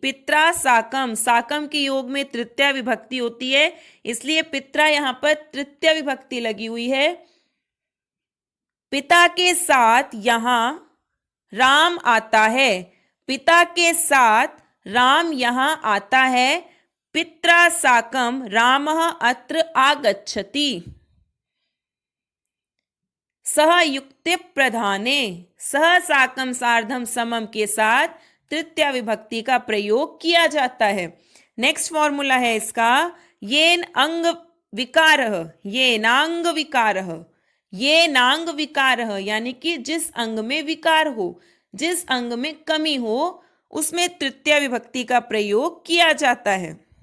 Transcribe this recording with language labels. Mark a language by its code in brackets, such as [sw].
[hi] पित्रा साकम, साकम के योग में तृतीया विभक्ति होती है, इसलिए पित्रा यहां पर तृतीया विभक्ति लगी हुई है। पिता के साथ यहां राम आता है, पिता के साथ राम यहां आता है। [sa] पित्रा साकम रामः अत्र आगच्छति। [hi] सहयुक्त प्रधाने, सह, साकम, सार्धम, समम के साथ तृतीया विभक्ति का प्रयोग किया जाता है। नेक्स्ट फॉर्मूला है इसका येन अंग विकारः, ये नांग विकारः, ये नांग विकारः, यानी कि जिस अंग में विकार हो, जिस अंग में कमी हो, उसमें तृतीया विभक्ति का प्रयोग किया जाता है।